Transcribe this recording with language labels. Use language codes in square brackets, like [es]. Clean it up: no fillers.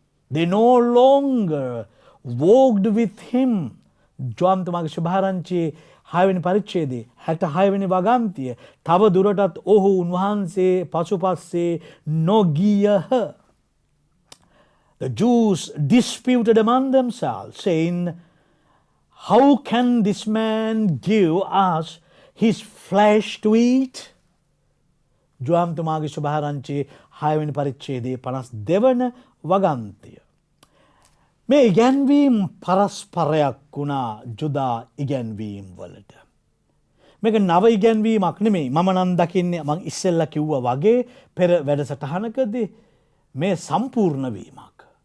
[en] They no longer walked with him. [si] ජොම් තුමාගේ ශුභාරංචියේ 6 වෙනි පරිච්ඡේදයේ 66 වෙනි වගන්තිය තව දුරටත් ඔහු උන්වහන්සේ පසුපස්සේ නොගියහ. [en] The Jews disputed among themselves, saying, "How can this man give us his flesh to eat?" [si] ජොම් තුමාගේ ශුභාරංචියේ 6 වෙනි පරිච්ඡේදයේ 52 වන වගන්තිය. මේ ඉගැන්වීම් පරස්පරයක් වුණා ජුදා ඉගැන්වීම් වලට. මේක නව ඉගැන්වීමක් නෙමෙයි. මම නම් දකින්නේ මං ඉස්සෙල්ලා කිව්වා වගේ පෙර වැඩසටහනකදී මේ සම්පූර්ණ වීමක්.